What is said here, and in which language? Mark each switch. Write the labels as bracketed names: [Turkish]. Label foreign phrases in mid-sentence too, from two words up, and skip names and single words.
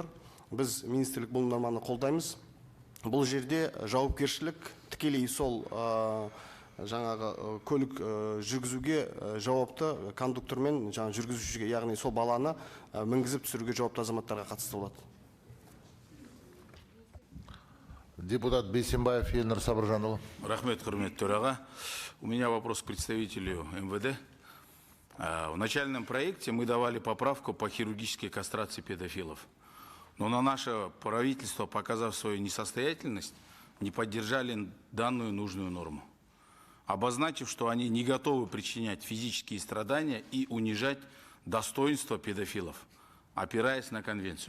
[Kazakh] Біз министрлік бұл норманы қолдаймыз. Бұл жерде жауапкершілік тікелей сол жаңағы көлік жүргізуге жауапты кондуктормен жүргізушіге, яғни сол баланы мінгізіп түсіруге жауапты азаматтарға қатысты болады. Депутат Бейсенбаев Елнұр Сабыржанұлы. Рахмет, құрметті төраға. [Russian] У меня вопрос к представителю МВД. В начальном проекте мы давали поправку по хирургической кастрации педофилов. Но на наше правительство, показав свою несостоятельность, не поддержали данную нужную норму, обозначив, что они не готовы причинять физические страдания и унижать достоинство педофилов, опираясь на конвенцию.